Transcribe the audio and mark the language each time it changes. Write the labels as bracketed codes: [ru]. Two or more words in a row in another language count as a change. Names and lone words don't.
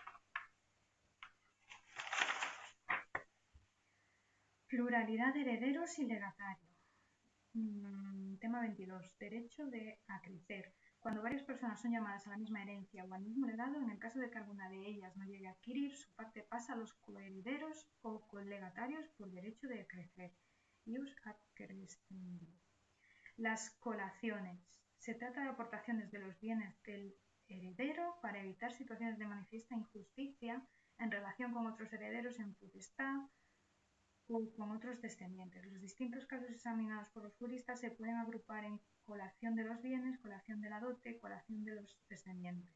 [es] Pluralidad de herederos y legatario. Tema 22. Derecho de acrecer. Cuando varias personas son llamadas a la misma herencia o al mismo legado, en el caso de que alguna de ellas no llegue a adquirir, su parte pasa a los coherederos o colegatarios por derecho de acrecer. [la] Ius accrescendi. [es] Las colaciones. Se trata de aportaciones de los bienes del heredero para evitar situaciones de manifiesta injusticia en relación con otros herederos en potestad o con otros descendientes. Los distintos casos examinados por los juristas se pueden agrupar en colación de los bienes, colación de la dote, colación de los descendientes.